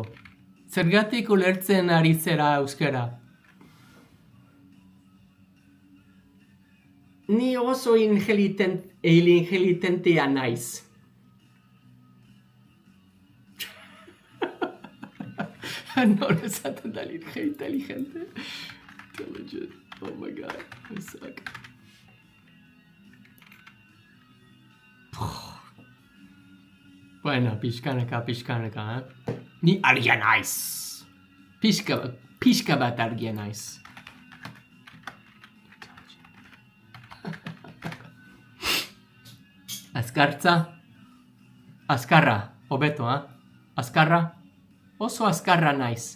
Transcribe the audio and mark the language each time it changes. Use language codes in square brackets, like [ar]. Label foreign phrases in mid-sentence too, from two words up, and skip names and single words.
[eu] Zergatik ulertzen ari zera euskara? Ni oso inteligentea naiz. No, esaten da inteligente. [en] Intelligent. Oh my god, I suck. [eu] Bueno, pixkanaka, Ni argia naiz. Pixka bat argia naiz. Azkarra, hobeto, Azkarra, oso azkarra naiz.